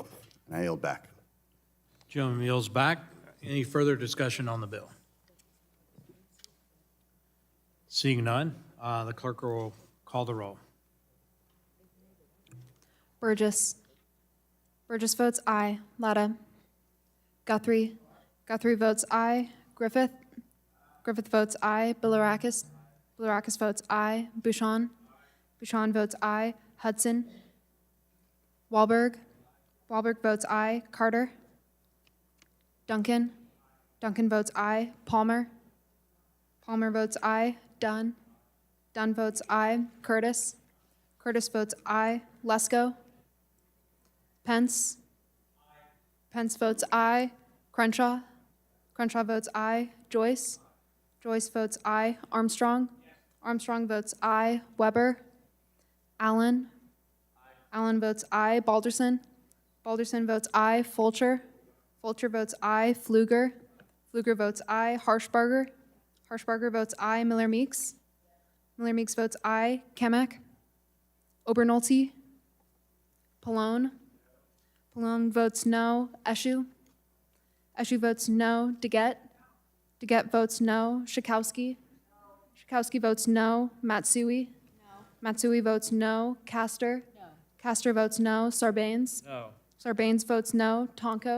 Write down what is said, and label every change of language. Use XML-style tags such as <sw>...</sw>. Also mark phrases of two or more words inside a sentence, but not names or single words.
<en>And I yield back. Gentleman yields back. Any further discussion on the bill? Seeing none, the clerk will call the roll. Burgess. Burgess votes aye. Latta. Guthrie. Guthrie votes aye. Griffith. Griffith votes aye. Bilirakis. Bilirakis votes aye. Bouchon. Bouchon votes aye. Hudson. Wahlberg. Wahlberg votes aye. Carter. Duncan. Duncan votes aye. Palmer. Palmer votes aye. Dunn. Dunn votes aye. Curtis. Curtis votes aye. Lesko. Pence. Pence votes aye. Crenshaw. Crenshaw votes aye. Joyce. Joyce votes aye. Armstrong. Armstrong votes aye. Weber. Allen. Allen votes aye. Balderson. Balderson votes aye. Fulcher. Fulcher votes aye. Pfluger. Pfluger votes aye. Harshbarger. Harshbarger votes aye. Miller Meeks. Miller Meeks votes aye. Kamek. Obernolte. Pallone. Pallone votes no. Eshu. Eshu votes no. DeGette. DeGette votes no. Schakowsky. Schakowsky votes no. Matsui. Matsui votes no. Castor. Castor votes no. Sarbanes. No. Sarbanes votes no. Tonko.</en>